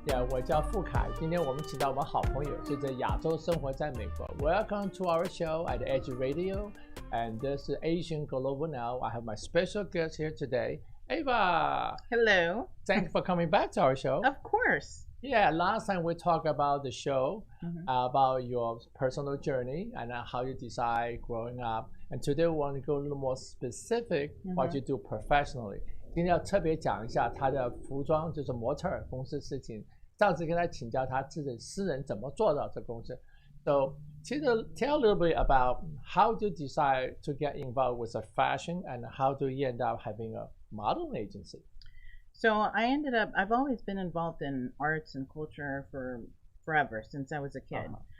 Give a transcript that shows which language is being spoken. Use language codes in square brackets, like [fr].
[zh] 我叫傅凯，今天我们请到我们好朋友，是在亚洲生活在美国。 [en] Welcome to our show at Edge Radio, and this is Asian Global Now. I have my special guest here today, Ava. Hello. Thanks for coming back to our show. Of course. Yeah, last time we talked about the show, about your personal journey and how you decide growing up. And today we want to go a little more specific what you do professionally. [zh] 今天要特别讲一下他的服装，就是模特儿公司事情。上次跟他请教他自己私人怎么做到这公司。 [en] So tell a little bit about how to decide to get involved with the fashion and how do you end up having a modeling agency? So I've always been involved in arts and culture for forever, since I was a kid.